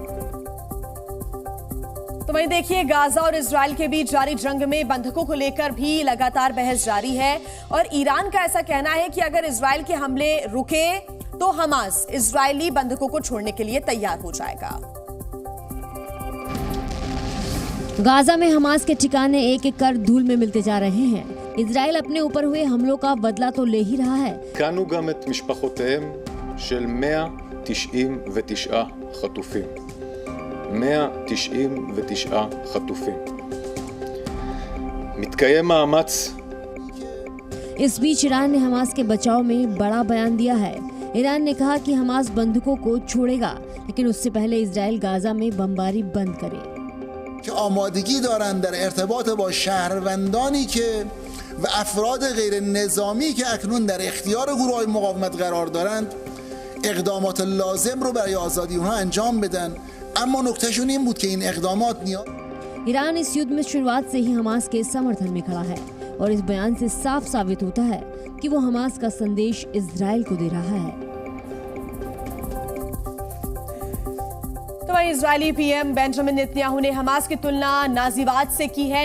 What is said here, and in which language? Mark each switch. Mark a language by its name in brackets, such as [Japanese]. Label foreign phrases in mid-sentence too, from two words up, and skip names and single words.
[Hindi] तो वहीं देखिए, गाजा और इजराइल के बीच जारी जंग में बंधकों को लेकर भी लगातार बहस जारी है और ईरान का ऐसा कहना है कि अगर इजराइल के हमले रुके तो हमास इजरायली बंधकों को छोड़ने के लिए तैयार हो जाएगा। गाजा में हमास के ठिकाने एक एक कर धूल में मिलते जा रहे हैं। इजराइल अपने ऊपर हुए हमलों का बदला तो ले ही रहा है। [Hebrew] कानू גם את משפחותיהם של 199 חטופים. 199 חטופים. מתקיים מאמץ। [Hindi] इस बीच ईरान ने हमास के बचाव में बड़ा बयान दिया है। ईरान ने कहा कि हमास बंधकों को छोड़ेगा, लेकिन उससे पहले इजराइल गाजा में बमबारी बंद करे। [Persian] که آمادگی دارند در ارتباط با شهروندانی که و افراد غیر نظامی که اکنون در اختیار گروه‌های مقاومت قرار دارند اقدامات لازم رو برای آزادی اونها انجام بدن. اما نکتهشون این بود که این اقدامات [Hindi] ईरान इस युद्ध में शुरुआत से ही हमास के समर्थन में खड़ा है और इस बयान से साफ साबित होता है कि वो हमास का संदेश इजराइल को दे रहा है। तो वहीं इजरायली पीएम बेंजामिन नेतन्याहू ने हमास की तुलना नाजीवाद से की है।